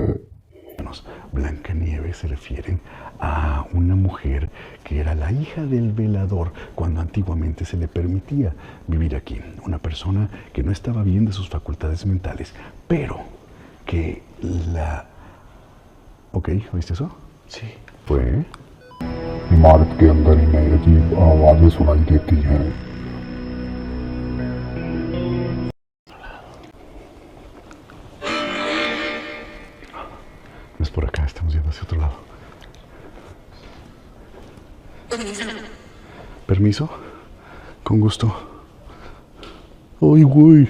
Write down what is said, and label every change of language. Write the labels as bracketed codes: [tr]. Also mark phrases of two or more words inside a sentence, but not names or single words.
[es] Blancanieves se refieren a una mujer que era la hija del velador cuando antiguamente se le permitía vivir aquí. Una persona que no estaba bien de sus facultades mentales, pero que la... Ok, ¿oíste eso? Sí. Fue... [hi] इमारत के अंदर इन्हें अजीब आवाजें सुनाई देती हैं। [es] No es por acá, estamos yendo hacia otro lado. ¿Permiso? Con gusto. ¡Ay, güey!